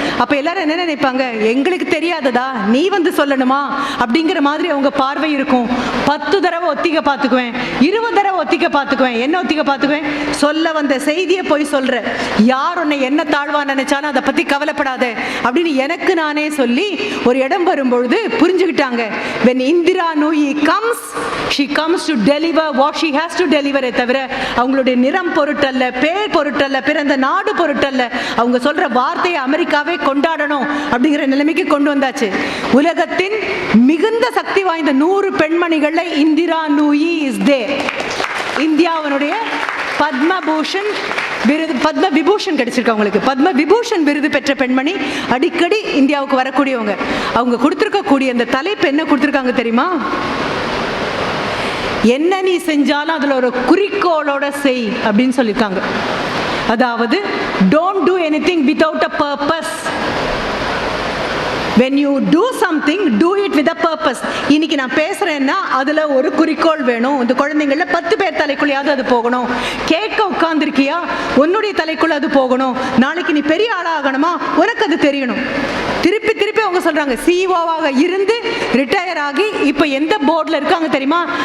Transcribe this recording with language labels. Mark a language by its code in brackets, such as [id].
[ta] அப்ப எல்லாரும் என்ன நினைப்பாங்க? எங்களுக்கு தெரியாததா, நீ வந்து சொல்லணுமா அப்படிங்கிற மாதிரி அவங்க பார்வை இருக்கும். 10 தடவை ஒத்திகை பார்த்துக்குவேன், 20 தடவை ஒத்திகை பார்த்துக்குவேன். என்ன ஒத்திகை பார்த்துக்குவேன்? சொல்ல வந்த செய்தியை போய் சொல்ற. யார் உன்னை என்ன தாழ்வா நினைச்சாலும் அதை பத்தி கவலைப்படாத அப்படின்னு எனக்கு நானே சொல்லி ஒரு இடம் வரும்பொழுது புரிஞ்சுக்கிட்டாங்க. [en] when Indira Nooyi comes, she comes to deliver what she has to deliver. [ta] தவிர அவங்களுடைய நிறம் பொருட்டல்ல, பேர் பொருட்டல்ல, பிறந்த நாடு பொருட்டல்ல. அவங்க சொல்ற வார்த்தையை அமெரிக்காவே கொண்டாடணும் அப்படிங்கிற நிலைமைக்கு கொண்டு வந்தாச்சு. உலகத்தின் மிகுந்த சக்தி வாய்ந்த 100 பெண்மணிகள்ல இந்திரா நூயி [en] Is there. [ta] இந்தியாவினுடைய பத்மபூஷன் விருது, பத்ம விபூஷன் கிடைச்சிருக்கு அவங்களுக்கு. பத்ம விபூஷன் விருது பெற்ற பெண்மணி, அடிக்கடி இந்தியாவுக்கு வரக்கூடியவங்க. அவங்க கொடுத்துருக்கக்கூடிய அந்த தலைப்பு என்ன கொடுத்துருக்காங்க தெரியுமா? என்ன நீ செஞ்சாலும் அதுல ஒரு குறிக்கோளோட செய் அப்படின்னு சொல்லியிருக்காங்க. அதாவது [en] don't do anything without a purpose. when you do something, do it with a purpose. [ta] இன்னைக்கு நான் பேசுறேன்னா அதுல ஒரு குறிக்கோள் வேணும். இந்த குழந்தைங்கள 10 பேர் தலைக்குள்ளையாவது அது போகணும். கேட்க உட்கார்ந்துருக்கியா, உன்னுடைய தலைக்குள்ள அது போகணும். நாளைக்கு நீ பெரிய ஆளாகணுமா, உனக்கு அது தெரியணும். திருப்பி திருப்பி அவங்க சொல்றாங்க, சிஇஓவாக இருந்து ரிட்டையர் ஆகி இப்ப எந்த போர்ட்ல இருக்காங்க தெரியுமா?